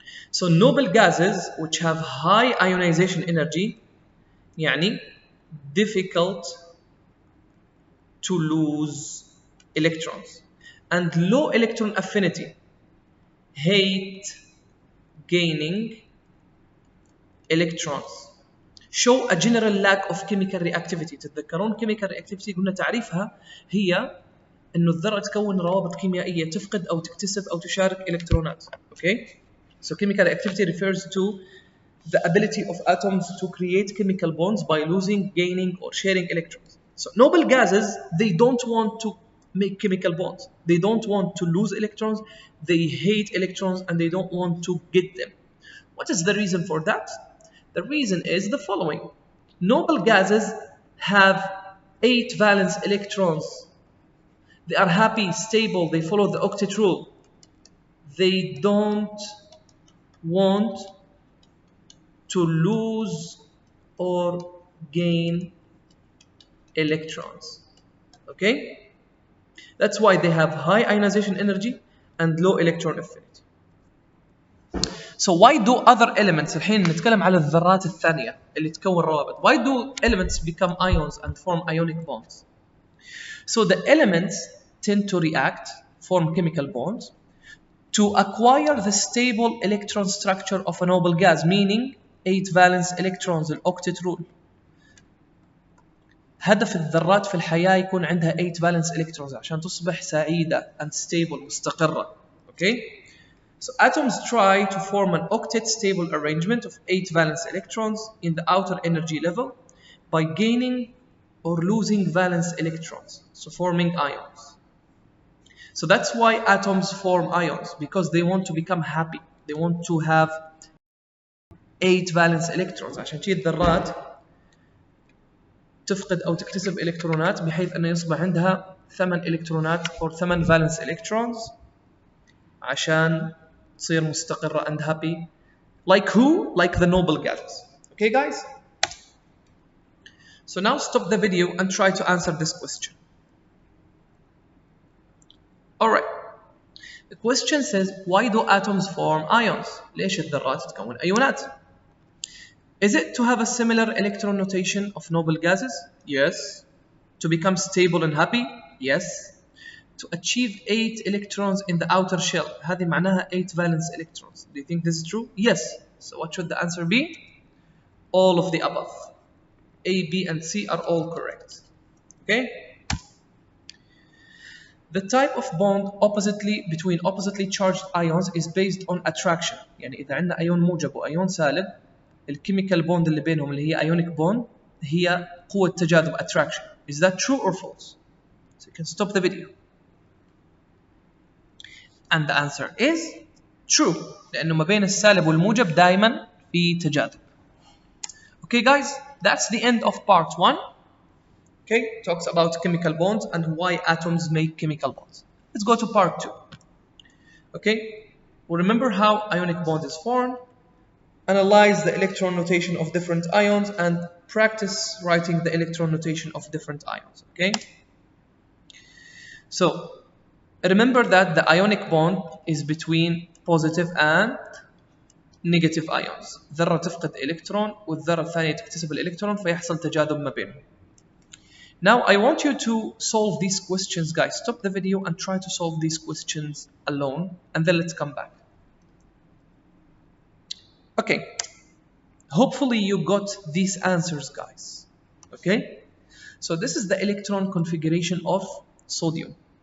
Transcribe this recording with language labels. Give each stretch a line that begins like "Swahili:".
English: So noble gases which have high ionization energy يعني difficult to lose electrons, and low electron affinity hate gaining electrons, show a general lack of chemical reactivity.
Arabic: تتذكرون chemical reactivity قلنا تعريفها هي انه الذرة تكون روابط كيميائية تفقد او تكتسب او تشارك الكترونات.
English: Okay? So chemical reactivity refers to the ability of atoms to create chemical bonds by losing, gaining or sharing electrons. So noble gases, they don't want to make chemical bonds. They don't want to lose electrons. They hate electrons and they don't want to get them. What is the reason for that? The reason is the following. Noble gases have 8 valence electrons. They are happy, stable, they follow the octet rule. They don't want to lose or gain electrons. Okay? That's why they have high ionization energy and low electron affinity. So why do other elements,
Arabic: الحين نتكلم على الذرات الثانية اللي تكون روابط.
English: Why do elements become ions and form ionic bonds? So the elements tend to react, form chemical bonds, to acquire the stable electron structure of a noble gas, meaning 8 valence electrons, الoctet rule.
Arabic: هدف الذرات في الحياة يكون عندها 8 valence electrons عشان تصبح سعيدة
English: and stable,
Arabic: مستقرة.
English: Okay? So atoms try to form an octet stable arrangement of 8 valence electrons in the outer energy level by gaining or losing valence electrons, so forming ions. So that's why atoms form ions, because they want to become happy. They want to have 8 valence electrons.
Arabic: عشان شيء الذرات تفقد أو تكتسب إلكترونات بحيث أن يصبح عندها 8 إلكترونات
English: or 8 valence electrons
Arabic: عشان تصير مستقرة
English: and happy. Like who? Like the noble gases. Okay guys? So now stop the video and try to answer this question. Alright. The question says, why do atoms form ions?
Arabic: ليش الذرات تكون أيونات?
English: Is it to have a similar electron notation of noble gases? Yes. To become stable and happy? Yes. To achieve 8 electrons in the outer shell.
Arabic: هذه معناها
English: 8 valence electrons. Do you think this is true? Yes. So what should the answer be? All of the above. A, B, and C are all correct. Okay? The type of bond between oppositely charged ions is based on attraction.
Arabic: يعني إذا عندنا أيون موجب وأيون سالب, الكيميكال بوند اللي بينهم اللي هي ionic bond هي قوة تجاذب attraction.
English: Is that true or false? So you can stop the video. And the answer is true.
Arabic: لأنه ما بين السالب والموجب دائما في تجاذب.
English: Okay guys, that's the end of part 1. Okay, talks about chemical bonds and why atoms make chemical bonds. Let's go to part 2. Okay, we remember how ionic bond is formed, analyze the electron notation of different ions, and practice writing the electron notation of different ions. Okay, so remember that the ionic bond is between positive and negative ions.
Arabic: ذرة تفقد إلكترون والذرة الثانية تكتسب الإلكترون فيحصل تجاذب ما بينهم.
English: Now I want you to solve these questions, guys. Stop the video and try to solve these questions alone, and then let's come back. Okay, Hopefully you got these answers, guys. Okay? So this is the electron configuration of sodium.